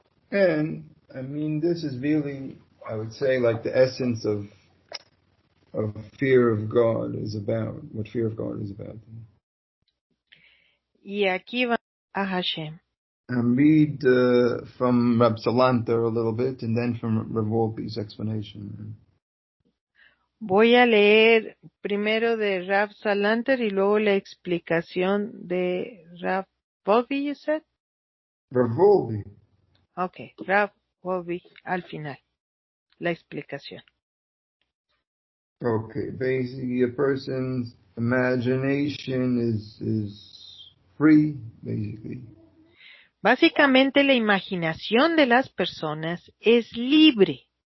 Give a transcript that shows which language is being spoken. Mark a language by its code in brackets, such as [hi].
[en] And I mean, this is really, I would say, like the essence of fear of God is about. What fear of God is about. [es] Y aquí va a Hashem. [en] And read from Rab Salanter a little bit, and then from Rav Wolbe's explanation. [es] Voy a leer primero de Rav Salanter y luego la explicación de Rav Wolbe, [en] you said? Rav Wolbe. [es] Okay, Rav Wolbe al final, la explicación. [en] Okay, basically a person's imagination is free, basically. [es] Básicamente la imaginación de las personas es libre.